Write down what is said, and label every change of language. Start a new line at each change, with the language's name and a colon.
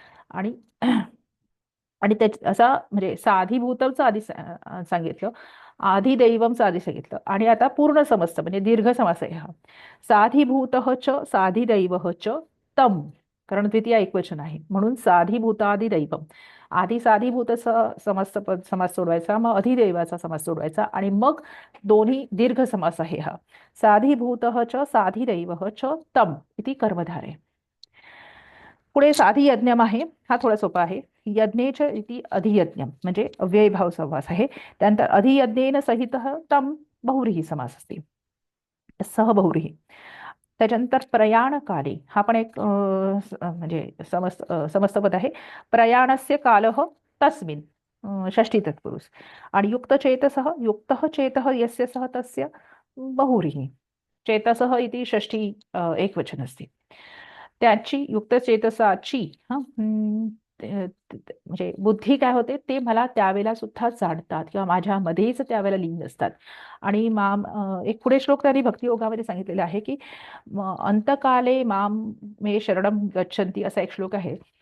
Marathi: आणि आणि असा म्हणजे साधिभूतमचं आधी सांगितलं, आधिदैवमचं आधी सांगितलं, आणि आता पूर्ण समस्त म्हणजे दीर्घ समास आहे हा.
Sanskrit: साधिभूतः च साधिदैवः च तम,
Marathi: कारण द्वितीय एकवचन आहे म्हणून साधिभूताधिदैवम. आधी साधिभूतचा समास सोडवायचा, मग अधिदैवाचा समास सोडवायचा, आणि मग दोन्ही दीर्घ समास आहे हा.
Sanskrit: साधिभूतः च साधिदैवः च तम इति कर्मधारे.
Marathi: पुढे साधी यज्ञम आहे, हा थोडा सोपा आहे.
Sanskrit: यज्ञेच इति अधियज्ञम
Marathi: म्हणजे अव्ययीभाव समास आहे. त्यानंतर
Sanskrit: अधियज्ञेन सहित तम
Marathi: बहुव्रीही समास असते, सहबहुव्रीही. त्याच्यानंतर प्रयाणकाले, हा पण एक म्हणजे समस्त पद आहे.
Sanskrit: प्रयाणस्य कालः तस्मिन्, षष्ठी तत्पुरुष. आणि युक्तचेतसः, युक्तः चेतः यस्य सः तस्य बहुव्रीही.
Marathi: चेतसः इति षष्ठी एकवचन असते. त्याची युक्तचेतसाची म्हणजे बुद्धी काय होते ते मला त्यावेळेला सुद्धा जाणतात किंवा माझ्यामध्येच त्यावेळेला लीन असतात. आणि एक पुढे श्लोक त्यांनी भक्तियोगामध्ये सांगितलेला आहे की
Sanskrit: अंतकाले माम मे शरणम गच्छन्ति,
Marathi: असा एक श्लोक आहे.